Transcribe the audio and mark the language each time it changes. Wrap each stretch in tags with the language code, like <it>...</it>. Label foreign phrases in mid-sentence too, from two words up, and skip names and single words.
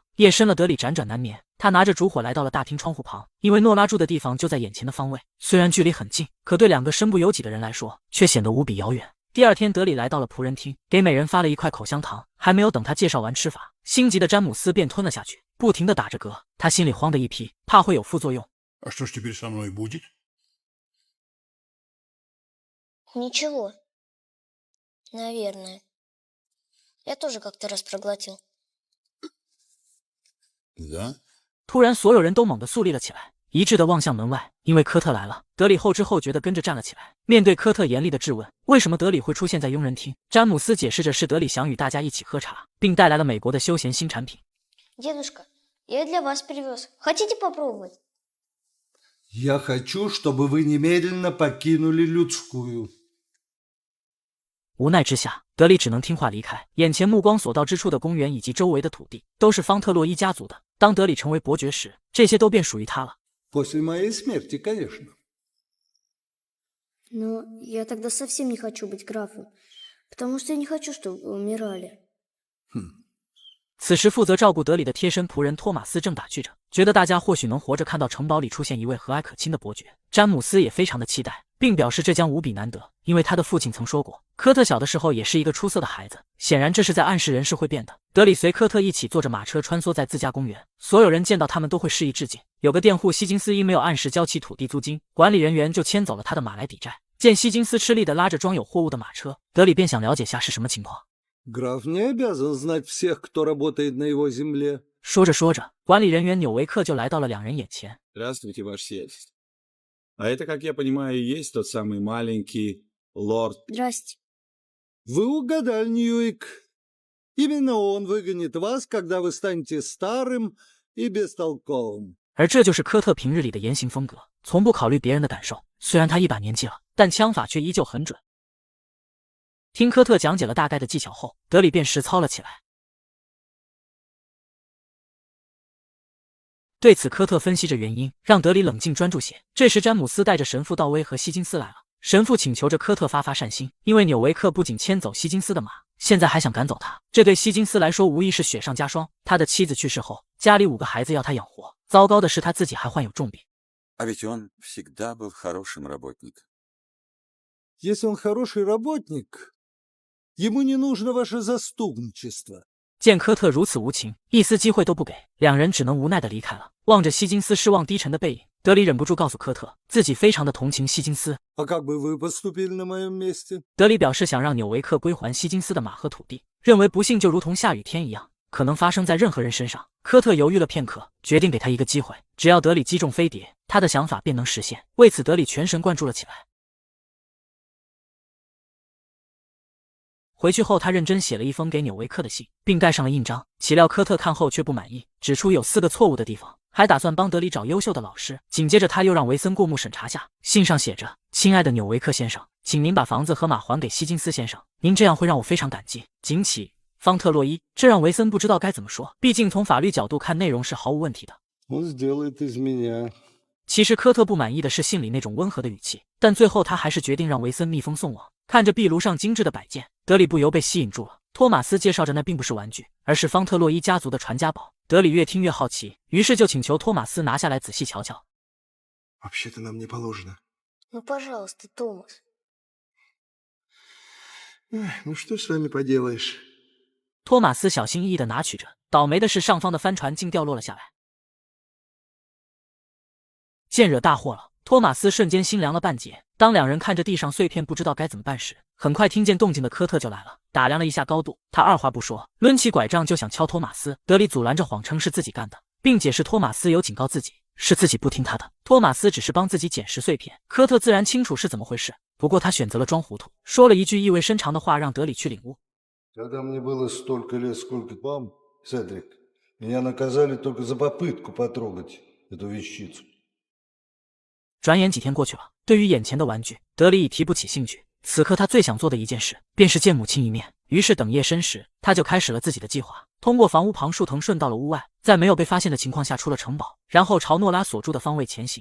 <zh>夜深了，德里辗转难眠，他拿着烛火来到了大厅窗户旁，因为诺拉住的地方就在眼前的方位，虽然距离很近，可对两个身不由己的人来说，却显得无比遥远。第二天，德里来到了仆人厅，给每人发了一块口香糖，还没有等他介绍完吃法，心急的詹姆斯便吞了下去，不停地打着嗝，他心里慌得一批，怕会有副作用。</zh> <ru>А что ж теперь со мной будет? Ничего. Наверное. Я тоже как-то раз проглотил. Да?</ru> <zh>突然，所有人都猛地肃立了起来，一致地望向门外，因为科特来了。德里后知后觉地跟着站了起来。面对科特严厉的质问，为什么德里会出现在佣人厅？詹姆斯解释着是德里想与大家一起喝茶，并带来了美国的休闲新产品。</zh> <ru>Дедушка, я для вас привез. Хотите попробовать? Я хочу, чтобы вы немедленно покинули людскую.</ru> <zh>无奈之下，德里只能听话离开。眼前目光所到之处的公园以及周围的土地，都是方特洛伊家族的。当德里成为伯爵时，这些都便属于他了。</zh> <ru>После моей смерти, конечно. Но я тогда совсем не хочу быть графом, потому что я не хочу, чтобы вы умирали.</ru> <zh>此时负责照顾德里的贴身仆人托马斯正打趣着，觉得大家或许能活着看到城堡里出现一位和蔼可亲的伯爵。詹姆斯也非常的期待，并表示这将无比难得，因为他的父亲曾说过，科特小的时候也是一个出色的孩子。显然这是在暗示人事会变的。德里随科特一起坐着马车穿梭在自家公园，所有人见到他们都会示意致敬。有个佃户希金斯因没有按时交齐土地租金，管理人员就牵走了他的马来抵债。见希金斯吃力地拉着装有货物的马车，德里便想了解下是什么情况。</zh> <ru>Граф не обязан знать всех, кто работает на его земле.</ru> <zh>说着说着，管理人员纽维克就来到了两人眼前。</zh> <ru>Здравствуйте, ваше сиятельство. А это, как я понимаю, и есть тот самый маленький лорд... Здрасте. Вы угадали, Ньюик. Именно он выгонит вас, когда вы станете старым и бестолковым.</ru> <zh>而这就是科特平日里的言行风格，从不考虑别人的感受。虽然他一把年纪了，但枪法却依旧很准。听科特讲解了大概的技巧后，德里便实操了起来。对此，科特分析着原因，让德里冷静专注些。这时，詹姆斯带着神父道威和希金斯来了。神父请求着科特发善心，因为纽维克不仅牵走希金斯的马，现在还想赶走他，这对希金斯来说无疑是雪上加霜。他的妻子去世后，家里5个孩子要他养活，糟糕的是他自己还患有重病。</zh> <ru>А ведь он всегда был хорошим работником. Если он хороший работник, ему не нужно ваше заступничество.</ru> <zh>见科特如此无情，一丝机会都不给，两人只能无奈地离开了。望着希金斯失望低沉的背影，德里忍不住告诉科特，自己非常的同情希金斯。</zh> <ru>А как бы вы поступили на моем месте?</ru> <zh>德里表示想让纽维克归还希金斯的马和土地，认为不幸就如同下雨天一样，可能发生在任何人身上。科特犹豫了片刻，决定给他一个机会，只要德里击中飞碟，他的想法便能实现。为此，德里全神贯注了起来。回去后，他认真写了一封给纽维克的信，并盖上了印章。岂料科特看后却不满意，指出有4个错误的地方，还打算帮德里找优秀的老师。紧接着，他又让维森过目审查下。信上写着：“亲爱的纽维克先生，请您把房子和马还给希金斯先生，您这样会让我非常感激。谨启，方特洛伊。” 这让维森不知道该怎么说，毕竟从法律角度看，内容是毫无问题的。</zh> <ru>Он сделает из меня.</ru> <zh>其实科特不满意的是信里那种温和的语气，但最后他还是决定让维森密封送往。看着壁炉上精致的摆件，德里不由被吸引住了。托马斯介绍着那并不是玩具，而是方特洛伊家族的传家宝。德里越听越好奇，于是就请求托马斯拿下来仔细瞧瞧。</zh> <ru>Вообще-то нам не положено. Ну, пожалуйста, Томас. Ну что с вами поделаешь?</ru> <zh>托马斯小心翼翼地拿取着，倒霉的是上方的帆船竟掉落了下来。见惹大祸了，托马斯瞬间心凉了半截。当两人看着地上碎片不知道该怎么办时，很快听见动静的科特就来了，打量了一下高度，他二话不说，抡起拐杖就想敲托马斯。德里阻拦着，谎称是自己干的。并解释托马斯有警告自己，是自己不听他的。托马斯只是帮自己捡拾碎片，科特自然清楚是怎么回事，不过他选择了装糊涂，说了一句意味深长的话，让德里去领悟。</zh> <ru>Когда мне было столько лет, сколько вам, Седрик, меня наказали только за попытку потрогать эту вещицу.</ru> <zh>转眼几天过去了，对于眼前的玩具，德里已提不起兴趣。此刻他最想做的一件事，便是见母亲一面。于是等夜深时，他就开始了自己的计划。通过房屋旁树藤顺到了屋外，在没有被发现的情况下出了城堡，然后朝诺拉所住的方位前行。</zh>